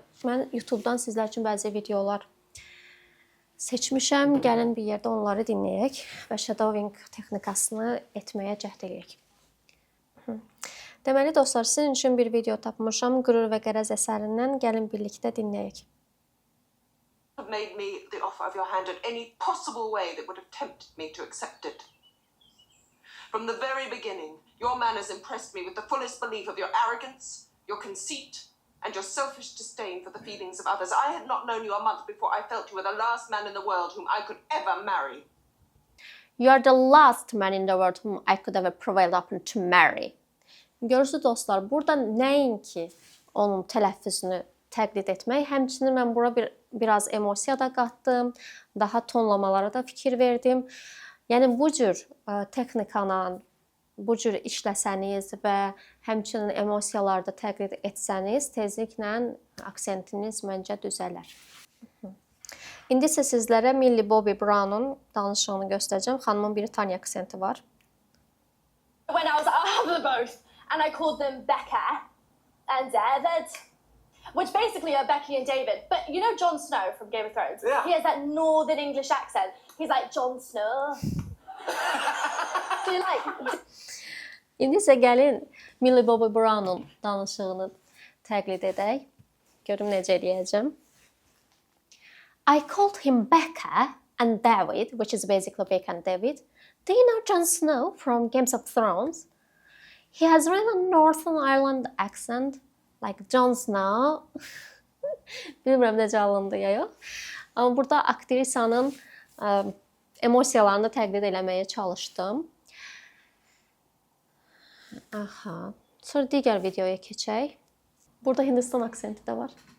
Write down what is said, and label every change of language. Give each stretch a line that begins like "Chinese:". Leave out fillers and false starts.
Azerbaijani: Mən YouTube-dan sizlər üçün bəzi videolar seçmişəm. Gəlin bir yerdə onları dinləyək və shadowing texnikasını etməyə cəhd eləyək. Deməli dostlar, sizin üçün bir video tapmışam. Qürur və Qərəz əsərindən. Gəlin birlikdə dinləyək.
English: Made me the offer of your hand in any possible way that would have tempted me to accept it. From the very beginning, your manners impressed me with the fullest belief of your arrogance, your conceit, and your selfish disdain for the feelings of others. I had not known you a month before I felt you were the last man in the world whom I could ever marry. You are the last man in the world whom I could ever prevail upon to marry.
Azerbaijani: Görürsünüz dostlar, burada nəinki onun tələffüzünü təqlid etmək, həmçinin mən bura biraz emosiya da qatdım, daha tonlamalara da fikir verdim. Yəni bu cür texnikana bu cür işləsəniz və həmçinin emosiyaları da təqlid etsəniz, tezliklə aksentiniz məncə düzələr. İndi isə sizlərə Millie Bobby Brown'un danışığını göstərəcəm. Xanımın Britaniya aksenti var.
English: When I was like, I'll have them both. And I called them Becca and David. Which basically are Becky and David. But you know Jon Snow from Game of Thrones? Yeah. He has that northern English accent. He's like, Jon Snow. So you're like...
Azerbaijani: İndi isə gəlin Millie Bobby Brown'un danışığını təqlid edək. Görüm necə eləyəcəm.
English: I called him Becca and David, which is basically Becca and David. Do you know Jon Snow from Games of Thrones? He has really a Northern Ireland accent, like Jon Snow.
Azerbaijani: Bilmirəm necə alındı ya yox. Amma burada aktrisanın emosiyalarını təqlid eləməyə çalışdım. Aha. Sonra digər videoya keçək. Burada Hindistan aksenti də var.